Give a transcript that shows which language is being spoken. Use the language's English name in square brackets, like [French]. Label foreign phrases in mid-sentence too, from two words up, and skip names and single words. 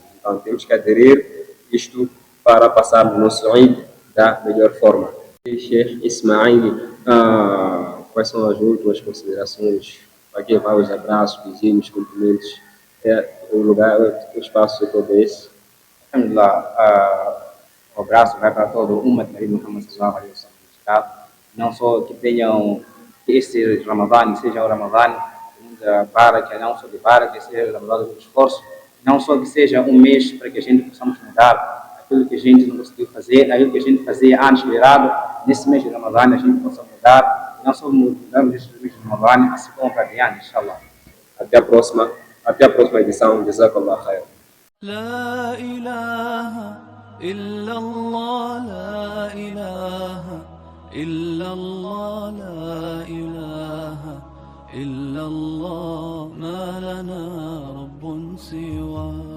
[Portuguese] Então temos que aderir isto para passar o nosso Eid da melhor forma. Sheikh Ismail, quais são as últimas considerações? Aqui vai os abraços, beijinhos, cumprimentos. O lugar, o espaço é todo esse. Alhamdulillah, um abraço vai para todo o Ummah de Muhammad [Arabic] صلى الله عليه وسلم. [Portuguese] Não só que tenham que este Ramadã seja o Ramadã de Barak, não só de Barak, seja o Ramadã do esforço, não só que seja um mês para que a gente possamos mudar aquilo que a gente não conseguiu fazer, aquilo que a gente fazia antes de errado, nesse mês de Ramadã a gente possa mudar, não só mudar nesse mês de Ramadã, assim como para diante, inshallah. Até a próxima edição. [Arabic] جزاك الله خير. لا إله إلا الله لا إله إلا الله لا إله إلا الله ما لنا رب سواه